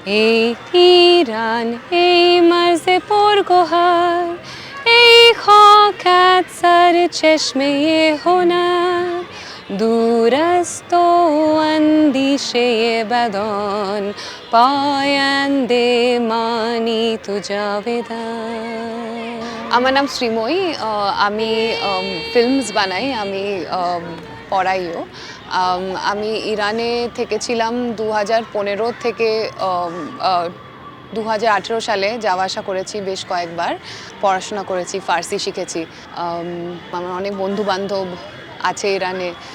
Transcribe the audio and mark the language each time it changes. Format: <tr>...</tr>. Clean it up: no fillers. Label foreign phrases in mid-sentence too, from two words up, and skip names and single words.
<fa>ای ایران ای مرز پرگهر ای خاکت سر چشمه هنر دور است و اندیشه بدان پاینده مانی تو جاودان</fa> <bn>আমার নাম শ্রীময়ী আমি ফিল্মস বানাই আমি পড়াইও আমি ইরানে থেকেছিলাম 2015 থেকে 2018 সালে যাওয়া আসা করেছি বেশ কয়েকবার পড়াশোনা করেছি ফার্সি শিখেছি আমার অনেক বন্ধু বান্ধব আছে ইরানে</bn>